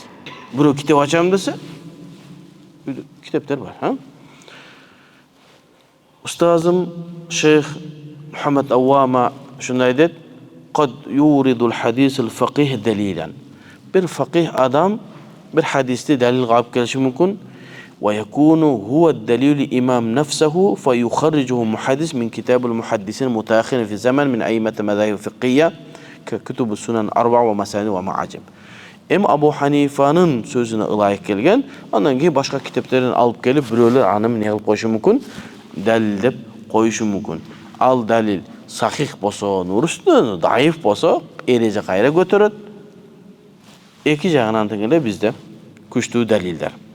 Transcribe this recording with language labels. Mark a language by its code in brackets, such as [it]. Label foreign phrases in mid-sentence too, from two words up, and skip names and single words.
[ky] Бирөө китеп ачам десе, китептер бар, Устазым Шейх Мухаммад Ауама шундай дейт: [ar] "قد يورد الحديث الفقيه دليلا." [ky] Бир фақих адам бир хадисти далил алып келиши мүмкүн. [ar] ويكون هو الدليل إمام نفسه فيخرجه محدث من كتاب المحدثين المتأخرين في الزمن من أئمة المذاهب الفقهية ككتب السنن الأربع ومسانيد ومعاجم. [ky] Абу Ханифанын сөзүнө ылайык келген, андан кийин башка китептерин алып келип, бирөөлөр аны эмне кылып койушу мүмкүн? Далилдеп коюшу мүмкүн. Ал далил сахих болсо нурустун, даиф болсо эреже кайра көтөрөт. Эки жагынан тең эле бизде күчтүү далилдер.